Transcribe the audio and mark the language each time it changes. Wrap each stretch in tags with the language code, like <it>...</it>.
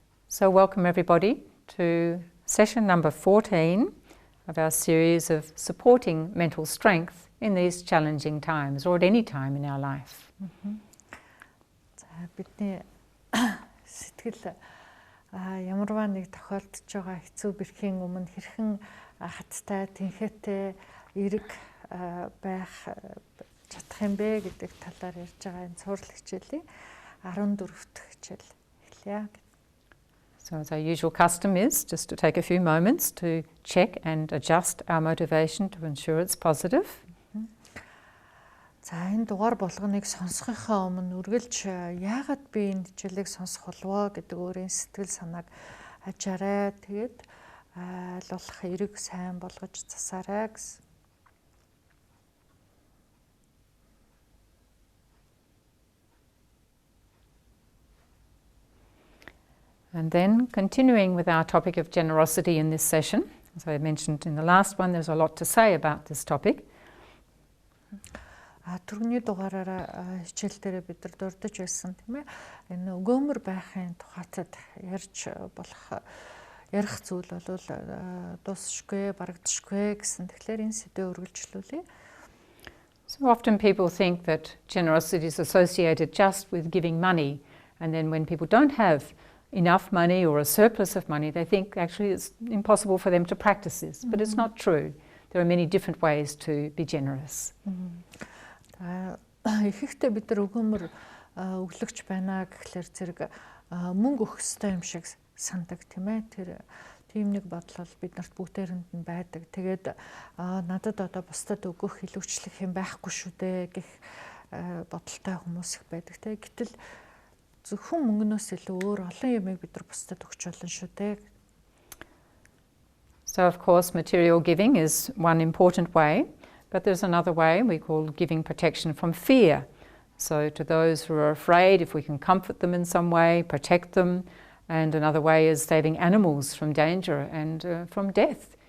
<en>So welcome everybody to session number 14 of our series of supporting mental strength in these challenging times or at any time in our life.</en> <mn>За бидний сэтгэл ямарваа нэг тохиолдож байгаа хэцүү бэрхийн өмнө хэрхэн хаттай, тэнхээтэй, эрэг байх чадах юм бэ гэдэг талаар ярьж байгаа энэ цуврал хичээлийн 14-р хичээл эхлэе.</mn> <en>So as our usual custom is just to take a few moments to check and adjust our motivation to ensure it's positive.</en> <mn>За энэ дугаар болгоныг сонсохынхаа өмнө үргэлж яагаад би энэ хичээлийг сонсох болов гэдэг өөрийн сэтгэл санааг ажаарай. Тэгээд аль болох эрэг сайн болгож засаарай гэсэн.</mn> <en>And then continuing with our topic of generosity in this session, as I mentioned in the last one, there's a lot to say about this topic.</en> <mn>Түрүүний дугаараараа хичээл дээр бид нар дурдж байсан тийм ээ. Энэ өгөөмөр байхын тухайд ярьж болох ярих зүйл бол дуусшгүй, барагдшгүй гэсэн. Тэгэхээр энэ сэдвээ үргэлжлүүлье.</mn> <en>So often people think that generosity is associated just with giving money, and then when people don't have enough money or a surplus of money, they think actually it's impossible for them to practice this. But it's not true. There are many different ways to be generous.</en> <mn>Ихэвчлэн бид нар өгөөмөр өглөгч байна гэхлээр зэрэг мөнгө өгөх ёстой юм шиг сандаг тийм ээ. Тэр тийм нэг бодлол биднэрт бүгдээрэнд нь байдаг. Тэгээд надад одоо бусдад өгөх илүүчлэх юм байхгүй шүү дээ гэх бодолтой хүмүүс их байдаг тийм. Гэтэл зөвхөн мөнгнөөс илүү өөр олон юмыг бид нар бусдад өгч болно шүү дээ.</mn> <en>So of course material giving is one important way, but there's another way we call giving protection from fear. So to those who are afraid, if we can comfort them in some way, protect them, and another way is saving animals from danger and from death.</en>